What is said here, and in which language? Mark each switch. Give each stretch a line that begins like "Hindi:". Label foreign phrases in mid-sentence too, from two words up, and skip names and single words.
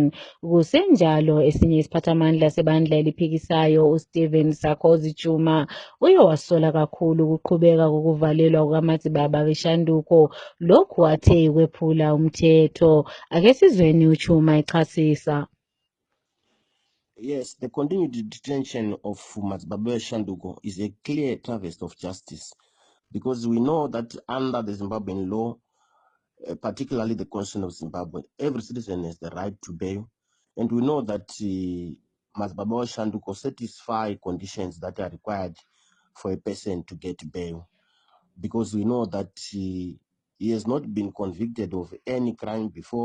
North Ndebele: Kusenjalo esinye isiphathamandla sebandla eliphikisayo uStephen Sarkozy Chuma uye wasola kakhulu ukuqhubeka kokuvalelwa kukaMatsibaba Beshanduko, lokhu athe ikwephula umthetho. Ake sizweni uChuma echasisa.
English: Yes, the continued detention of Matsibaba Beshanduko is a clear travesty of justice, because we know that under the Zimbabwean law, particularly the Constitution of Zimbabwe, every citizen has the right to bail. And we know that Matsibaba Beshanduko satisfy conditions that are required for a person to get bail, because we know that he has not been convicted of any crime before.